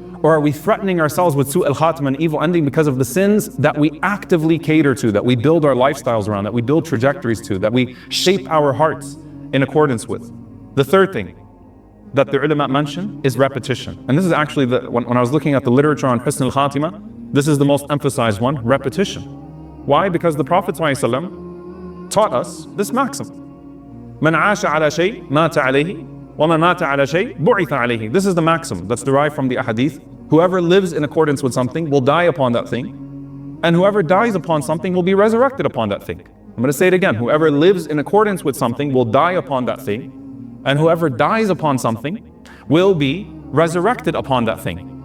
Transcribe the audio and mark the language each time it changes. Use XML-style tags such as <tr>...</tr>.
<en>Or are we threatening ourselves with su al-Khatimah and evil ending because of the sins that we actively cater to, that we build our lifestyles around, that we build trajectories to, that we shape our hearts in accordance with? The third thing that the ulama mention is repetition. And this is actually, when I was looking at the literature on Husn al-Khatimah, this is the most emphasized one, repetition. Why? Because the Prophet ﷺ taught us this maxim.</en> <ar>من عاش على شيء مات عليه ومن مات على شيء بعث عليه.</ar> <en>This is the maxim that's derived from the ahadith. Whoever lives in accordance with something will die upon that thing, and whoever dies upon something will be resurrected upon that thing. I'm going to say it again. Whoever lives in accordance with something will die upon that thing, and whoever dies upon something will be resurrected upon that thing.</en>